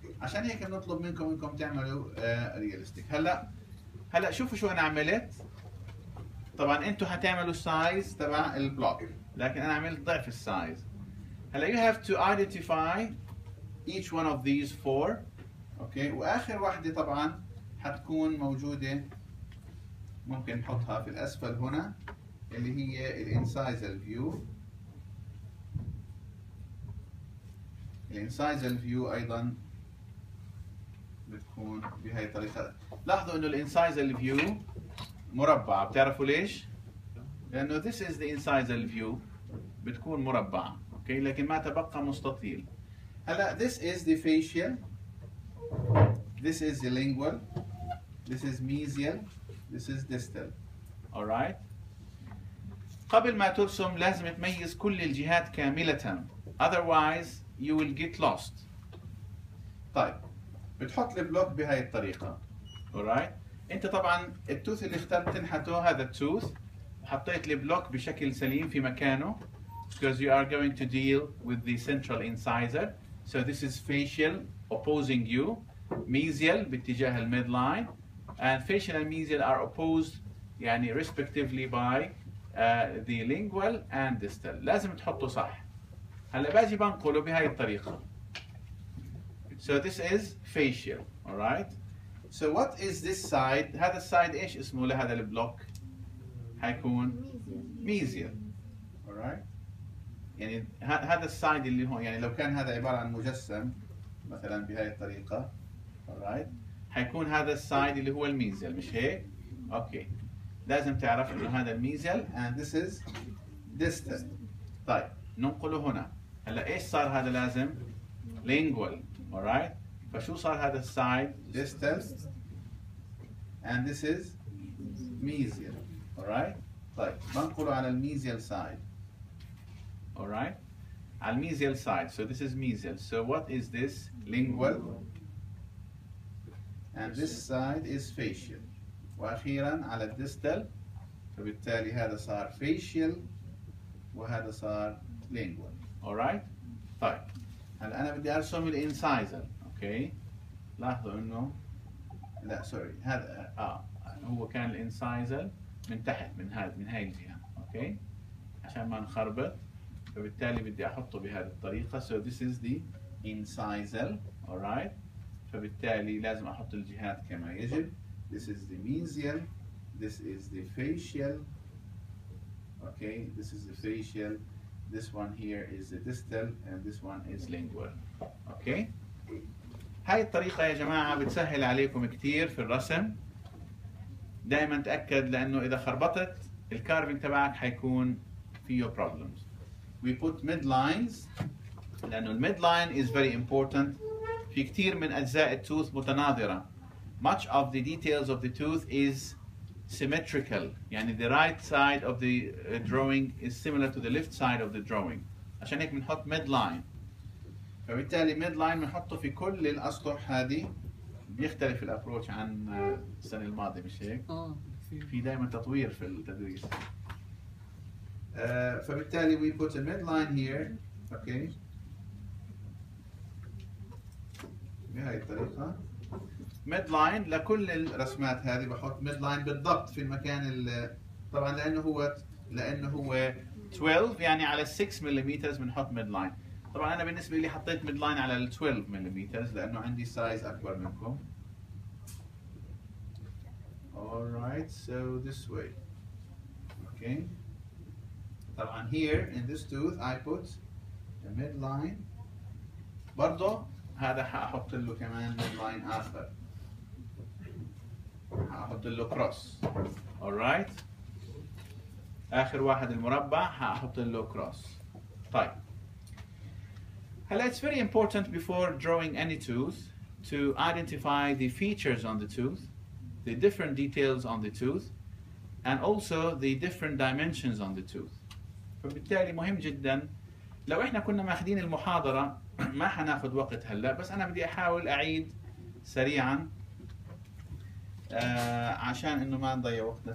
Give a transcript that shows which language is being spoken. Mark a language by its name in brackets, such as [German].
[Arabic] عشان هيك بنطلب منكم تعملوا رياليستيك. هلا شوفوا شو انا عملت. طبعا انتم حتعملوا السايز تبع البلوك، لكن انا عملت ضعف السايز. [English] هلا you have to identify each one of these four. [Arabic] اوكي، واخر واحدة طبعا حتكون موجودة، ممكن نحطها في الاسفل هنا، اللي هي الانسايزال فيو. الانسايزال فيو ايضا بتكون بهي الطريقة. لاحظوا انه الانسايزال فيو مربعة، بتعرفوا ليش؟ لانه [English] this is the incisal view، [Arabic] بتكون مربعة، اوكي، لكن ما تبقى مستطيل. [English] هلا this is the facial، this is the lingual، this is mesial، this is distal. alright. [Arabic] قبل ما ترسم لازم تميز كل الجهات كاملة، [English] otherwise you will get lost. [Arabic] طيب بتحط البلوك بهاي الطريقة. [English] alright. [Arabic] انت طبعا التوث اللي اخترت تنحته هذا التوث، وحطيت البلوك بشكل سليم في مكانه [English] because you are going to deal with the central incisor. So this is facial opposing you, mesial [Arabic] باتجاه الميد لاين, [English] and facial and mesial are opposed يعني respectively by the lingual and distal. [Arabic] لازم تحطه صح. هلا باجي بنقله بهاي الطريقة. [English] So this is facial, alright. So what is this side؟ [Arabic] هذا السايد ايش اسمه لهذا البلوك؟ حيكون mesial. [English] alright. [Arabic] يعني هذا السايد اللي هون، يعني لو كان هذا عبارة عن مجسم مثلا بهاي الطريقة، alright، حيكون هذا السايد اللي هو الميزيال، مش هيك؟ اوكي. لازم تعرف انه هذا الميزيال [English] and this is distal. [Arabic] طيب ننقله هنا. هلا ايش صار هذا؟ لازم lingual. [English] alright. [Arabic] فشو صار هذا السايد؟ [English] distal and this is mesial. alright. [Arabic] طيب بنقله على الميزيال سايد. [English] alright. [Arabic] على الميزيال side. [English] So this is mesial. So what is this? Lingual. And this side is facial. [Arabic] وأخيرا على الديستال، فبالتالي هذا صار facial وهذا صار lingual. [English] alright. [Arabic] طيب هلا أنا بدي أرسم الانسايزر. اوكي. لاحظوا إنه لا سوري، هذا هو كان الانسايزر من تحت من هاي الجهة. اوكي. عشان ما نخربط، فبالتالي بدي احطه بهذه الطريقة. [English] So this is the incisal. alright. [Arabic] فبالتالي لازم احط الجهات كما يجب. [English] This is the mesial. This is the facial. Okay. This is the facial. This one here is the distal and this one is lingual. Okay. [Arabic] هاي الطريقة يا جماعة بتسهل عليكم كتير في الرسم. دائما تأكد، لأنه إذا خربطت الكارفينج تبعك حيكون فيه problems. [English] We put midlines [Arabic] لأنه الميد لاين [English] is very important. [Arabic] في كتير من أجزاء التوث متناظرة. [English] Much of the details of the tooth is symmetrical. يعني the right side of the drawing is similar to the left side of the drawing. [Arabic] عشان هيك بنحط mid line. فبالتالي mid line بنحطه في كل الأسطح هذه. بيختلف الابروتش عن السنة الماضية، مش هيك؟ في دائما تطوير في التدريس. [English] فبالتالي we put a midline here. okay. [Arabic] بهاي الطريقة midline لكل الرسمات هذه. بحط midline بالضبط في المكان طبعا لأنه هو 12 يعني على 6 ملم بنحط midline. طبعا أنا بالنسبة لي حطيت midline على 12 ملم لأنه عندي سايز أكبر منكم. [English] alright. So this way. okay. طبعا here in this tooth I put a midline. [Arabic] برضه هذا حأحط له كمان midline آخر. حأحط له cross. alright. آخر واحد المربع هحط له كروس. [English] طيب هلا it's very important before drawing any tooth to identify the features on the tooth, the different details on the tooth, and also the different dimensions on the tooth. [Arabic] فبالتالي مهم جدا. لو احنا كنا ماخذين المحاضرة ما حناخذ وقت هلا، بس انا بدي احاول اعيد سريعا عشان انه ما نضيع وقتنا.